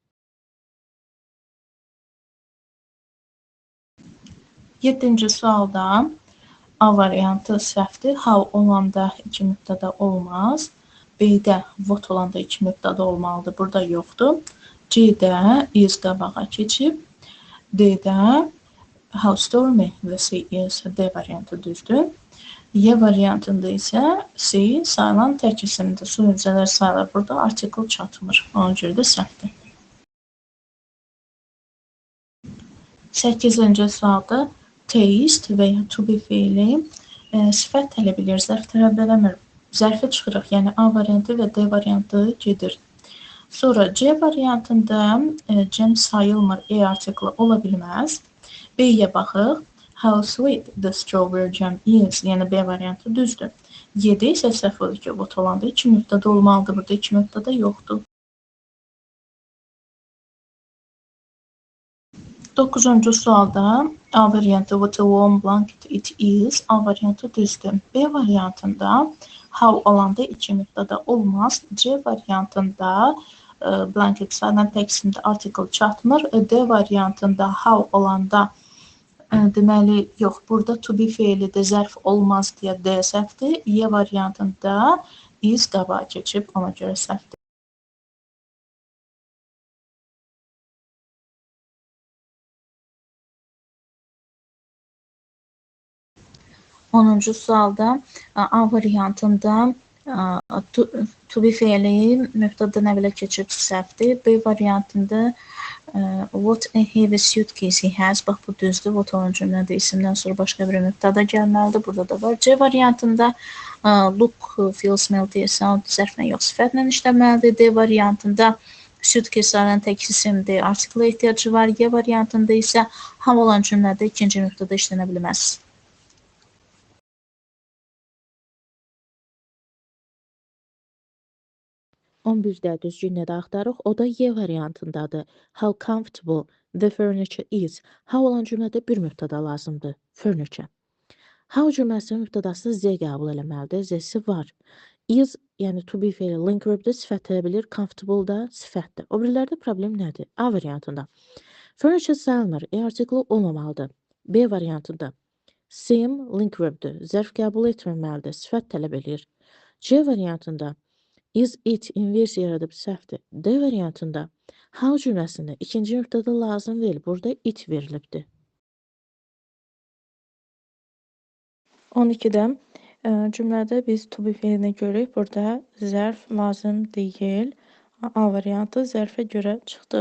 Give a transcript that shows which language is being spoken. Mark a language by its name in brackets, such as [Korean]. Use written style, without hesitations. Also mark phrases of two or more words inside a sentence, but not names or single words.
[Azerbaijani] 7-ci sualda A variantı səhvdir. How olanda iki mübtəda olmaz. B-də what olanda iki mübtəda olmalıdır. Burada yoxdur. C-də is qabağa keçib. [English] D-də how stormy the sea is. [Azerbaijani] D variantı düzdür. Y variantında isə C sayılan tək isimdir. Su hücrələr sayılır. Burada artikl çatmır. Ona görə də səhvdir. 8-ci sualda taste və ya [English] to be [Azerbaijani] feili sifət tələb edir, zərf tələb eləmir. Zərfi çıxırıq, yəni A variantı və D variantı gedir. Sonra C variantında cəm sayılmır, E artiklı ola bilməz. B-yə baxıq. [English] How sweet the strawberry jam is. [Azerbaijani] Yəni B variantı düzdür. 7 isə səhv olur ki, vot olanda 2 müddədə olmalıdır. Burada 2 müddədə yoxdur. 9-cu sualda A variantı [English] what a warm blanket it is. [Azerbaijani] A variantı düzdür. B variantında how olanda 2 müddədə olmaz. C variantında blanket sayılan tək isimdə artikel çatmır. D variantında how olanda deməli, yox, burada [English] to be [Azerbaijani] feilidir, zərf olmaz deyə D səhvdir. Y variantında is qabağa keçib, ona görə səhvdir. Onuncu sualda A variantında [English] to be [Azerbaijani] feili mübtədən əvvələ keçib səhvdir. B variantında [English] what a heavy suitcase he has. [Azerbaijani] Bax, bu düzdür. What olan cümlədə isimdən sonra başqa bir mübtəda gəlməlidir. Burada da var. C variantında [English] look, feel, smell [Azerbaijani] deyə sound zərflə yox, sifətlə işləməlidir. D variantında suitcase sayılan tək isimdir. Artikla ehtiyacı var. Y variantında isə how olan cümlədə ikinci mübtəda işlənə bilməz. 11-də düzgünləri axtarıq. O da Y variantındadır. [English] How comfortable the furniture is. [Azerbaijani] How olan cümlədə bir mübtəda lazımdır. [English] Furniture. [Azerbaijani] How cümləsinin mübtədası Z qəbul eləməlidir. Z-si var. Is, yəni [English] to be [Azerbaijani] feili [English] link verbdir, [Azerbaijani] sifət tələb edir. Comfortable da sifətdir. O birilərdə problem nədir? A variantında. Furniture sayılmır. E artikli olmamalıdır. B variantında. [English] Seem link verbdir. [Azerbaijani] Zərf qəbul etməməlidir. Sifət tələb edir. C variantında. [English] Is it [Azerbaijani] inversiya yaradıb səhvdir. D variantında how cümləsində ikinci mübtəda lazım deyil. Burada it verilibdir. 12-də cümlədə biz [English] to be [Azerbaijani] feilini görürük. Burada zərf lazım deyil. A variantı zərfə görə çıxdı.